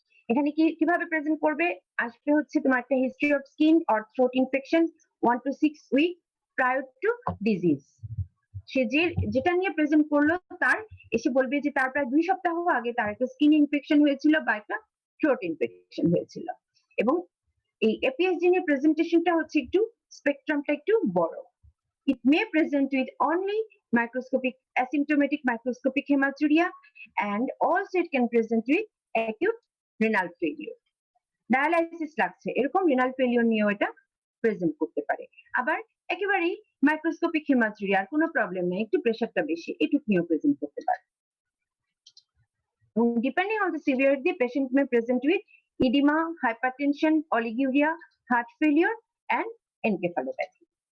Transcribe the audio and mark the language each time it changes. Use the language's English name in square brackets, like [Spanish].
[Bangla] এখানে কিভাবে প্রেজেন্ট করবে, আসবে হচ্ছে তোমার একটা history of skin or throat infection 1 to 6 week prior to disease. সে যেটা নিয়ে প্রেজেন্ট করলো তার এসে বলবে যে তার প্রায় 2 সপ্তাহ আগে তার একটা স্কিন ইনফেকশন হয়েছিল বা একটা থ্রোট ইনফেকশন হয়েছিল, এবং এই এপিএস জিনের প্রেজেন্টেশনটা হচ্ছে একটু স্পেকট্রামটা একটু বড়। [English] It may present with only microscopic asymptomatic microscopic hematuria, and also it can present with acute renal failure. [Bangla] Dialysis লাগছে এরকম রেনাল ফেলিওর নিয়েও এটা প্রেজেন্ট করতে পারে। আবার একেবারেই মাইক্রোস্কোপিক হিমাচুরিয়া, আর কোনো প্রবলেম নেই, একটু প্রেশারটা বেশি, এটুক নিয়েও প্রেজেন্ট করতে পারে। [English] Depending on the severity, the patient may present with edema, hypertension, oliguria, heart failure, and encephalopathy.